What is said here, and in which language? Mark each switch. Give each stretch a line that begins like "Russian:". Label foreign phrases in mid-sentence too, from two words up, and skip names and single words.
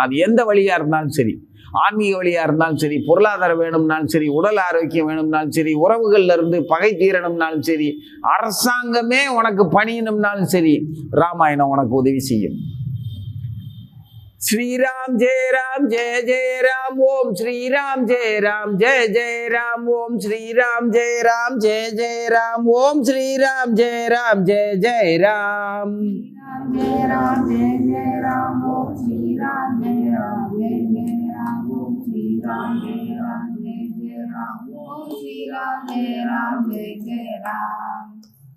Tamil: அது எந்த வழியா இருந்தாலும் சரி, ஆன்மீக வழியா இருந்தாலும் சரி, பொருளாதாரம் வேணும்னாலும் சரி, உடல் ஆரோக்கியம் வேணும்னாலும் சரி, உறவுகள்ல இருந்து பகை தீரணும்னாலும் சரி, அரசாங்கமே உனக்கு பணியணும்னாலும் சரி, ராமாயணம் உனக்கு உதவி செய்யும்.
Sanskrit: श्रीराम जय राम जय जय राम ओम् श्रीराम जय राम जय जय राम ओम् श्रीराम जय राम जय जय राम ओम् श्रीराम जय राम जय जय राम. जय राम जय जय राम ओम श्री राम जय राम जय जय राम ओम श्री राम जय राम जय जय राम ओम श्री राम जय राम जय जय राम.